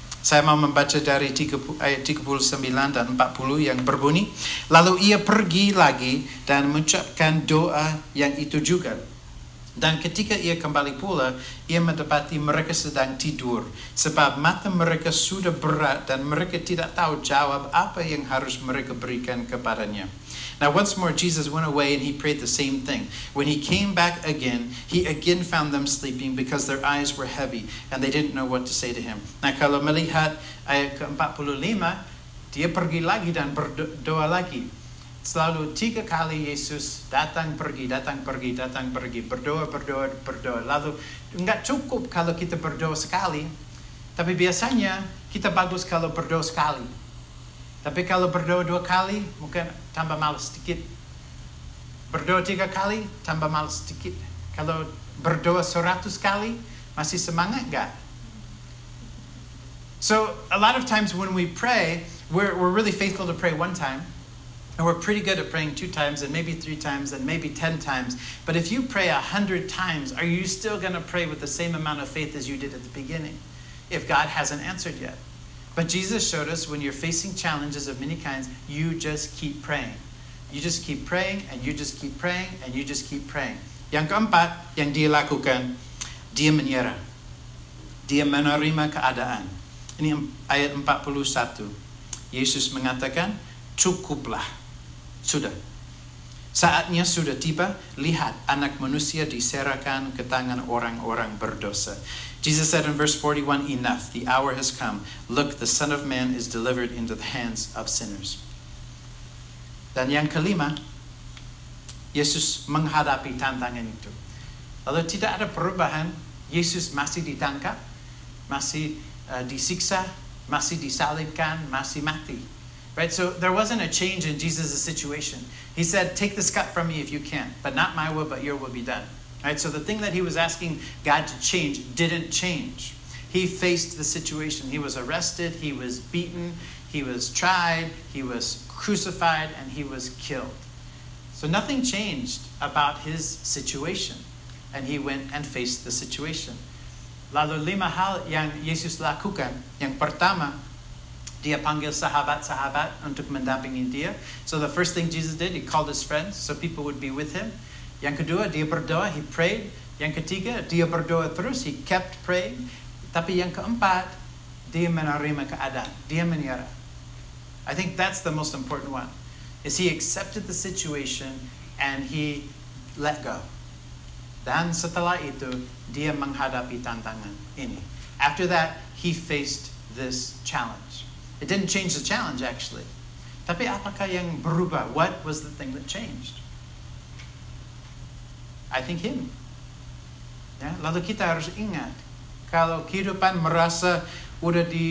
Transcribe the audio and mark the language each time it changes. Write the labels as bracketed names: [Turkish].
[Indonesian] Saya mau membaca dari ayat 39 dan 40 yang berbunyi, lalu ia pergi lagi dan mengucapkan doa yang itu juga. Dan ketika ia kembali pula, ia mendapati mereka sedang tidur, sebab mata mereka sudah berat dan mereka tidak tahu jawab apa yang harus mereka berikan kepadanya. [English] Now once more Jesus went away and he prayed the same thing. When he came back again, he again found them sleeping because their eyes were heavy and they didn't know what to say to him. [Indonesian] Nah kalau melihat ayat ke-45, dia pergi lagi dan berdoa lagi. Selalu 3 kali Yesus datang pergi, berdoa. Lalu enggak cukup kalau kita berdoa sekali, tapi biasanya kita bagus kalau berdoa sekali. Tapi kalau berdoa 2 kali, mungkin tambah malas sedikit. Berdoa 3 kali, tambah malas sedikit. Kalau berdoa 100 kali, masih semangat enggak? [English] So, a lot of times when we pray, we're really faithful to pray 1 time. And we're pretty good at praying 2 times, and maybe 3 times, and maybe 10 times. But if you pray 100 times, are you still going to pray with the same amount of faith as you did at the beginning? If God hasn't answered yet. But Jesus showed us when you're facing challenges of many kinds, you just keep praying. You just keep praying, and you just keep praying, and you just keep praying. [Indonesian] Yang keempat, yang dia lakukan, dia menyerah. Dia menerima keadaan. Ini ayat 41. Yesus mengatakan, cukuplah. Sudah. Saatnya sudah tiba, lihat anak manusia diserahkan ke tangan orang-orang berdosa. [English] Jesus said in verse 41, enough, the hour has come. Look, the Son of Man is delivered into the hands of sinners. [Indonesian] Dan yang kelima, Yesus menghadapi tantangan itu. Lalu tidak ada perubahan, Yesus masih ditangkap, masih disiksa, masih disalibkan, masih mati. [English] Right? So there wasn't a change in Jesus' situation. He said, take this cup from me if you can, but not my will, but your will be done. Right? So the thing that he was asking God to change didn't change. He faced the situation. He was arrested, he was beaten, he was tried, he was crucified, and he was killed. So nothing changed about his situation. And he went and faced the situation. [Indonesian] Lalu 5 hal yang Yesus lakukan. Yang pertama, dia panggil sahabat-sahabat untuk mendampingi dia. [English] So the first thing Jesus did, he called his friends so people would be with him. [Indonesian] Yang kedua, dia berdoa, [English] he prayed. [Indonesian] Yang ketiga, dia berdoa terus, [English] he kept praying. [Indonesian] Tapi yang keempat, dia menerima keadaan, dia menyerah. [English] I think that's the most important one. Is he accepted the situation and he let go. [Indonesian] Dan setelah itu, dia menghadapi tantangan ini. [English] After that, he faced this challenge. It didn't change the challenge actually. [Indonesian] Tapi apakah yang berubah? [English] What was the thing that changed? I think him. [Indonesian] Ya, lalu kita harus ingat, kalau kehidupan merasa udah